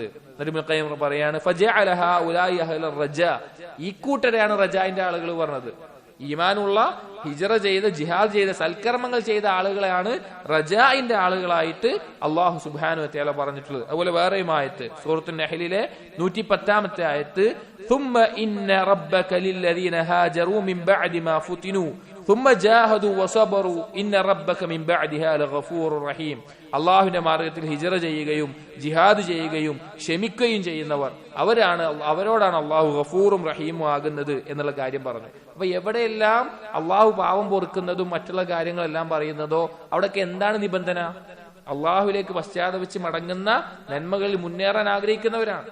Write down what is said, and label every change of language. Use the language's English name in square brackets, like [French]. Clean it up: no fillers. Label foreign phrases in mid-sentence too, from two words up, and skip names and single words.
[Malayalam] ഇബ്നുൽ ഖയ്യിം പറയാണ് [Arabic] فجعل هؤلاء أهل الرجاء, [Malayalam] ഈ കൂട്ടരെയാണ് റജാന്റെ ആളുകൾ പറഞ്ഞത്. ഈമാനുള്ള, ഹിജ്റ ചെയ്ത, ജിഹാദ് ചെയ്ത, സൽക്കർമ്മങ്ങൾ ചെയ്ത ആളുകളെയാണ് റജാഇന്റെ ആളുകളായിട്ട് അള്ളാഹു [Arabic] سبحانه وتعالى [Malayalam] പറഞ്ഞിട്ടുള്ളത്. അതുപോലെ വേറെയും ആയത്ത് സൂറത്തുൻ നഹ്ലിലെ 110-ാമത്തെ ആയത്ത്, [Arabic] ثم إن ربك للذين هاجروا من بعد ما فتنوا ثم جاهدوا وصبروا إن ربك من بعدها لغفور رحيم. [Malayalam] അള്ളാഹുവിന്റെ മാർഗത്തിൽ ഹിജ്റ ചെയ്യുകയും ജിഹാദ് ചെയ്യുകയും ക്ഷമിക്കുകയും ചെയ്യുന്നവർ അവരോടാണ് അള്ളാഹു ഗഫൂറും റഹീമും ആകുന്നത് എന്നുള്ള കാര്യം പറഞ്ഞു. അപ്പൊ എവിടെയെല്ലാം അള്ളാഹു പാവം പൊറുക്കുന്നതും മറ്റുള്ള കാര്യങ്ങളെല്ലാം പറയുന്നതോ അവിടെയൊക്കെ എന്താണ് നിബന്ധന? അള്ളാഹുവിലേക്ക് പശ്ചാത്തപിച്ച് മടങ്ങുന്ന നന്മകളിൽ മുന്നേറാൻ ആഗ്രഹിക്കുന്നവരാണ്.